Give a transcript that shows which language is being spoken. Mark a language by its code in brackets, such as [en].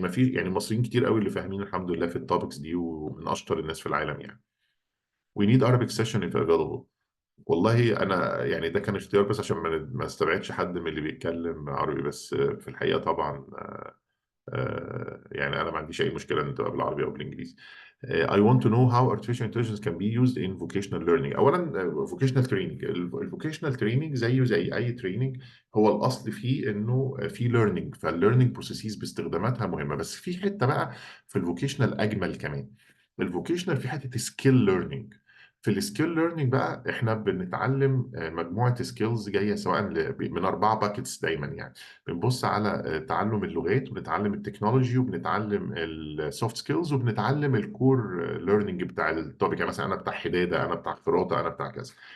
[ar] ما في يعني مصريين كتير قوي اللي فاهمين الحمد لله في التوبكس دي، ومن اشطر الناس في العالم يعني. [en] We need Arabic session if available. [ar] والله انا يعني ده كان اختيار بس عشان ما استبعدش حد من اللي بيتكلم عربي، بس في الحقيقه طبعا يعني أنا ما عنديش أي مشكلة إن تبقى بالعربي أو بالإنجليزي. [en] I want to know how artificial intelligence can be used in vocational learning. [ar] أولا [en] vocational training. [ar] vocational training زيه زي أي training، هو الأصل فيه إنه في learning، فال [en] learning processes [ar] باستخداماتها مهمة، بس في حتة بقى في الvocational أجمل كمان. الvocational في حتة skill learning. في [en] السكيل ليرنينج [ar] بقى احنا بنتعلم مجموعه سكيلز جايه سواء من [en] 4 packets [ar] دايما يعني. بنبص على تعلم اللغات، وبنتعلم التكنولوجي، وبنتعلم [en] السوفت سكيلز، [ar] وبنتعلم [en] الكور ليرنينج [ar] بتاع التوبيك. يعني مثلا انا بتاع حداده، انا بتاع خراطه، انا بتاع كذا.